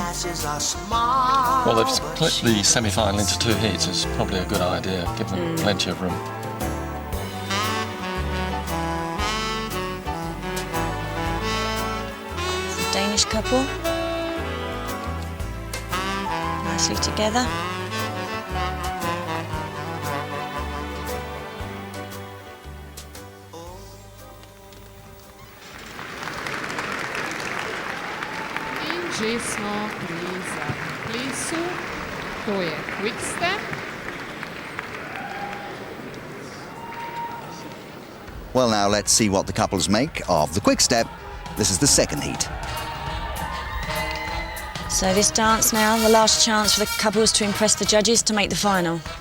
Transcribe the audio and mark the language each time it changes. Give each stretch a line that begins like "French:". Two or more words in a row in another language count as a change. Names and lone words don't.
English: Well, they've split the semi-final into two heats. It's probably a good idea, give them plenty of room. It's a Danish couple. Nicely together.
Slovenian: Že smo pri zadnjem plesu, to je
English: quick step. Well, now let's see what the couples make of the quick step. This is the second heat. So this dance now, the last chance for the couples to impress the judges to make the final.